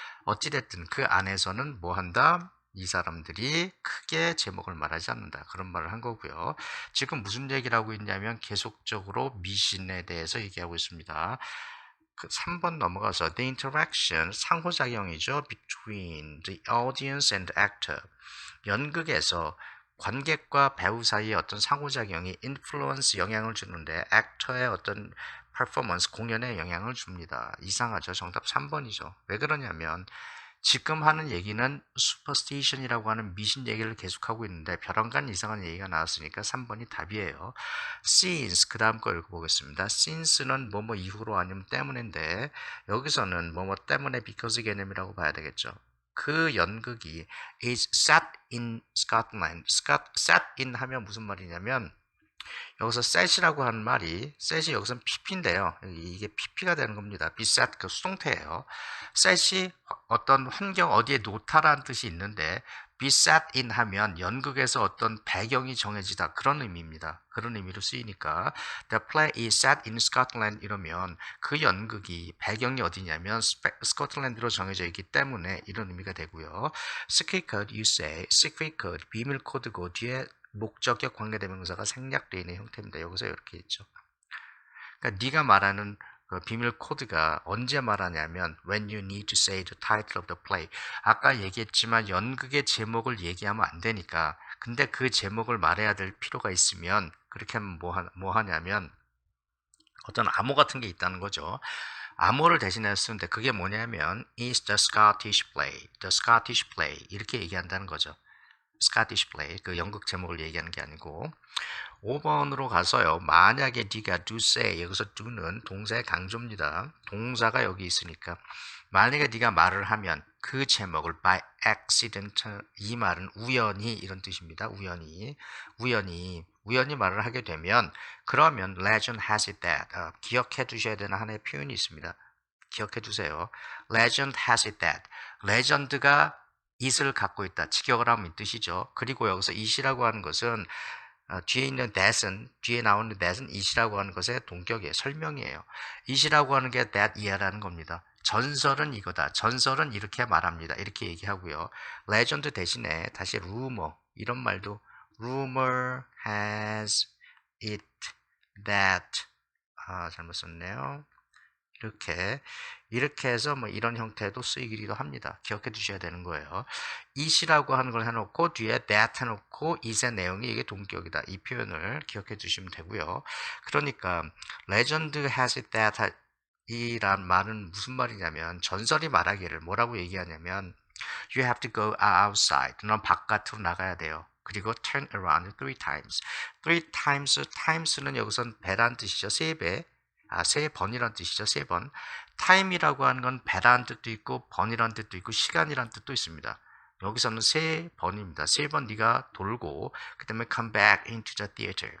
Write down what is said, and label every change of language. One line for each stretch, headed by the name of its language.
Korean: 어찌됐든 그 안에서는 뭐 한다? 이 사람들이 크게 제목을 말하지 않는다. 그런 말을 한 거고요. 지금 무슨 얘기를 하고 있냐면 계속적으로 미신에 대해서 얘기하고 있습니다. 그 3번 넘어가서 the interaction 상호작용이죠.
English: between the audience and the actor.
Korean: 연극에서 관객과 배우 사이에 어떤 상호작용이 influence 영향을 주는데 actor의 어떤 performance, 공연에 영향을 줍니다. 이상하죠? 정답 3번이죠. 왜 그러냐면 지금 하는 얘기는 superstition이라고 하는 미신 얘기를 계속하고 있는데 벼랑간 이상한 얘기가 나왔으니까 3번이 답이에요. since, 그 다음 거 읽어보겠습니다. since는 뭐뭐 이후로 아니면 때문인데 여기서는 뭐뭐 때문에 because 개념이라고 봐야 되겠죠.
English: 그 연극이 is set in Scotland.
Korean: set in 하면 무슨 말이냐면 여기서 set이라고 하는 말이 set이 여기서는 pp인데요. 이게 pp가 되는 겁니다. be set 그 수동태예요. set이 어떤 환경 어디에 놓다라는 뜻이 있는데 be set in 하면 연극에서 어떤 배경이 정해지다 그런 의미입니다. 그런 의미로 쓰이니까 the play is set in Scotland 이러면 그 연극이 배경이 어디냐면 스코틀랜드로 정해져 있기 때문에 이런 의미가 되고요. secret code you say secret code 비밀 코드고 뒤에 목적격 관계대명사가 생략되어 있는 형태입니다. 여기서 이렇게 있죠. 그러니까 네가 말하는 그 비밀 코드가 언제 말하냐면 when you need to say the title of the play. 아까 얘기했지만 연극의 제목을 얘기하면 안 되니까 근데 그 제목을 말해야 될 필요가 있으면 그렇게 하면 뭐 하냐면 어떤 암호 같은 게 있다는 거죠. 암호를 대신해서 쓰는데 그게 뭐냐면 is the Scottish play, the Scottish play 이렇게 얘기한다는 거죠. Scottish play, 그 연극 제목을 얘기하는 게 아니고 5번으로 가서요. 만약에 네가 do say, 여기서 do는 동사의 강조입니다. 동사가 여기 있으니까 만약에 네가 말을 하면 그 제목을 by accident, 이 말은 우연히 이런 뜻입니다. 우연히 말을 하게 되면 그러면 legend has it that, 기억해 두셔야 되는 하나의 표현이 있습니다. 기억해 두세요. legend has it that, 레전드가 it을 갖고 있다. 직역을 하면 이 뜻이죠. 그리고 여기서 it이라고 하는 것은 뒤에 있는 that은, 뒤에 나오는 that은 it이라고 하는 것의 동격이에요. 설명이에요. it이라고 하는 게 that 이하라는 겁니다. 전설은 이거다. 전설은 이렇게 말합니다. 이렇게 얘기하고요. legend 대신에 다시 rumor, 이런 말도 rumor has it that, 잘못 썼네요. 이렇게 해서 뭐 이런 형태도 쓰이기도 합니다. 기억해 두셔야 되는 거예요. it이라고 하는 걸 해놓고 뒤에 that 해놓고 it의 내용이 이게 동격이다. 이 표현을 기억해 두시면 되고요. 그러니까 legend has it that 이란 말은 무슨 말이냐면 전설이 말하기를 뭐라고 얘기하냐면 you have to go outside. 넌 바깥으로 나가야 돼요.
English: 그리고 turn around 3 times.
Korean: 3 times는 여기선 배란 뜻이죠. 3배. 3번이란 뜻이죠. 3번. time이라고 하는 건 배라는 뜻도 있고 번이란 뜻도 있고 시간이란 뜻도 있습니다. 여기서는 3번입니다. 3번 네가 돌고 그 다음에 come back into the theater.